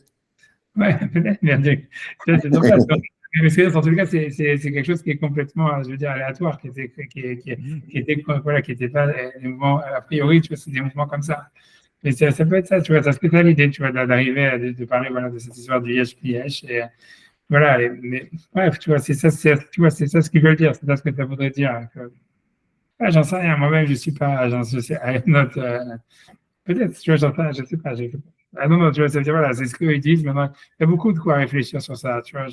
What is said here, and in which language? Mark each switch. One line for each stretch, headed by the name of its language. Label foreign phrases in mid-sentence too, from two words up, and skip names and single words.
French: Ouais, peut-être, mais c'est surplace. Mais en tout cas, c'est quelque chose qui est complètement, je veux dire, aléatoire, qui était pas des mouvements, a priori, tu vois, c'est des mouvements comme ça. Mais ça peut être ça, tu vois, ça serait ça l'idée, tu vois, d'arriver de parler, voilà, de cette histoire du
Hebrew: יש פי יש.
French: Et voilà, mais bref, tu vois, c'est ça ce qu'ils veulent dire, c'est ça ce que ça voudrait dire. J'en sais rien, moi-même, je suis pas, je sais,
English: I'm not
French: Peut-être, tu vois, j'entends, je sais pas. Ah non, non, tu vois, ça veut dire, voilà, c'est ce qu'ils disent maintenant. Il y a beaucoup de quoi réfléchir sur ça, tu vois.